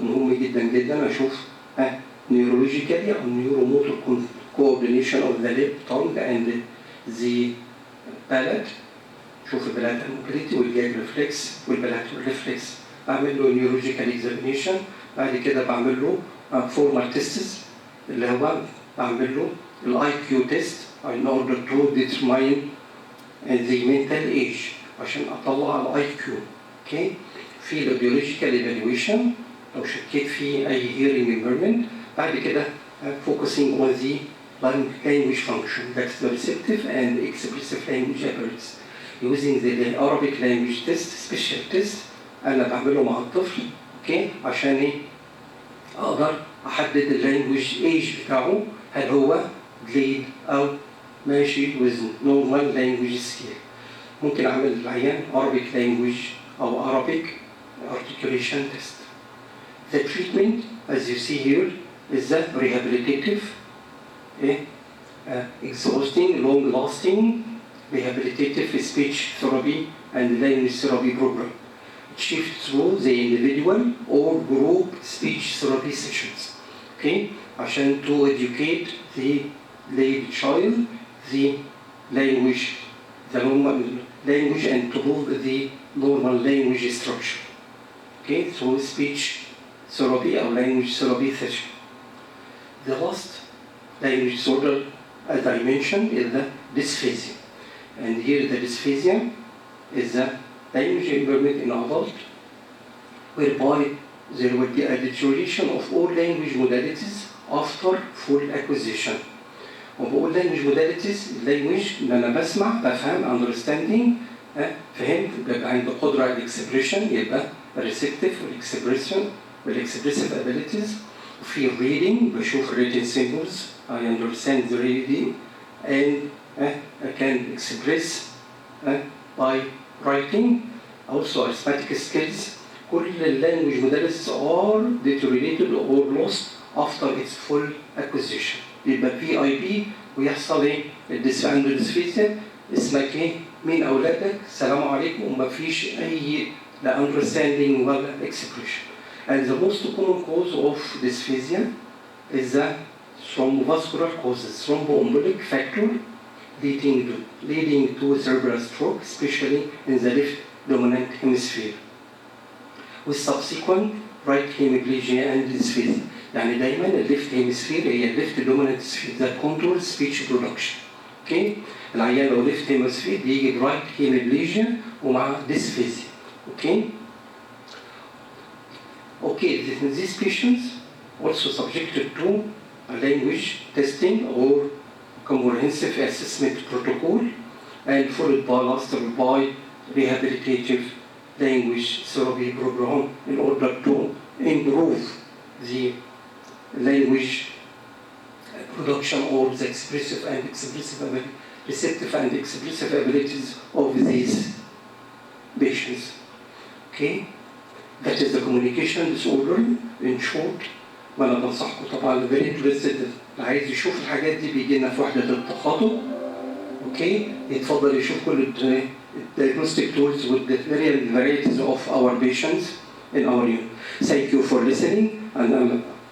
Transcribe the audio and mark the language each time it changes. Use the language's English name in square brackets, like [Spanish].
[Arabic] مهم جدا جدا أشوف [English] neurologically [Arabic] أو [English] neuromotor coordination of the lip, tongue and the palate. [Arabic] شوف البلاد الموبيليتي والجاج ريفلكس والبلاد والريفلكس. بعمل له neurological examination. بعد كده بعمل له [English] formal tests [Arabic] اللي هو بعمل له الاي كيو تيست [English] in order to determine the mental age [Arabic] عشان اطلع الاي كيو. [English] Okay. [Arabic] في البيولوجيكال evaluation لو شكيت في اي [English] hearing impairment. بعد كده focusing on the language function, that's the receptive and expressive language abilities. Using the Arabic language test, special test [Arabic] أنا بعمله مع الطفل. اوكي عشان ايه؟ اقدر احدد اللانجوج ايج بتاعه هل هو delayed او ماشي [English] with normal language skill. [Arabic] ممكن اعمل العيان Arabic language او Arabic articulation test. [English] The treatment as you see here is the rehabilitative, exhausting, long-lasting rehabilitative speech therapy and language therapy program. Achieved through the individual or group speech therapy sessions. Okay, [Arabic] عشان [English] to educate the child the language, the normal language, and to build the normal language structure. Okay, through speech therapy or language therapy session. The last language disorder, as I mentioned, is the dysphasia, and here the dysphasia is the language impairment in adult, whereby there will be a deterioration of all language modalities after full acquisition. [Arabic] Of all language modalities, language اللي أنا بسمع بفهم understanding فهمت بيبقى عندي قدرة على expression يبقى receptive والexpressive abilities. وفي [English] reading [Arabic] بشوف [English] reading symbols, I understand the reading and I can express by writing. Also arithmetic skills. [Arabic] كل [English] language modalities are deteriorated or lost after its full acquisition. [Arabic] يبقى PIP ويحصل ايه؟ عنده ديسفيزيا. اسمك ايه؟ مين اولادك؟ السلام عليكم. وما فيش اي لا understanding ولا expression. [English] And the most common cause of dysphasia is the thrombovascular causes, thromboembolic factor leading to cerebral stroke, especially in the left dominant hemisphere, with subsequent right hemiplegia and dysphasia. [Arabic] يعني دايما الليفت هيمسفير هي الليفت دومينانت سفير [English] that controls speech production. [Arabic] اوكي؟ العيان لو ليفت هيمسفير بيجي برايت هيمiplegia ومع dysphasia. اوكي؟ [English] Okay, these patients also subjected to a language testing or comprehensive assessment protocol and followed by rehabilitative language therapy program in order to improve the language production or the expressive and receptive and expressive abilities of these patients. Okay? That is the communication disorder in short. [Arabic] وانا بنصحكم طبعا [English] very interested [Arabic] اللي عايز يشوف الحاجات دي بيجي لنا في وحده التخاطب. اوكي؟ يتفضل يشوف كل [English] diagnostic tools with the real varieties of our patients in our unit. Thank you for listening, and